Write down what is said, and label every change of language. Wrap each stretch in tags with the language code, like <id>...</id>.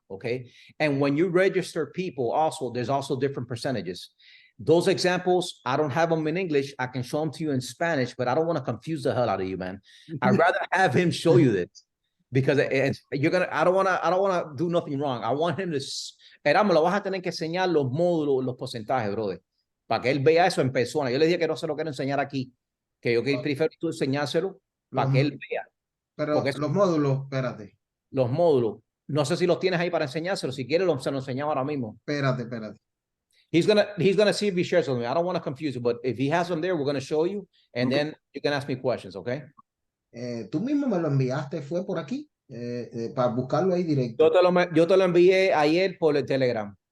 <en>Okay, and when you register people, also there's also different percentages. Those examples, I don't have them in English. I can show them to you in Spanish, but I don't want to confuse the hell out of you, man. I'd rather have him show you this because I don't want to do nothing wrong. I want him to.</en> <es>Era, me lo vas a tener que enseñar los módulos, los porcentajes, brother, para que él vea eso en persona. Yo le dije que no se lo quiero enseñar aquí, que yo prefiero tú enseñárselo para que él vea. Pero los módulos, espérate. Los módulos, no sé si los tienes ahí para enseñárselo. Si quieres, se los enseñamos ahora mismo. Espérate.</es> <en>He's gonna see if he shares with me. I don't want to confuse you, but if he has them there, we're gonna show you, and then you can ask me questions, okay?</en> <es>Tú mismo me lo enviaste, fue por aquí, para buscarlo ahí directo. Yo te lo envié ayer por el Telegram.</es>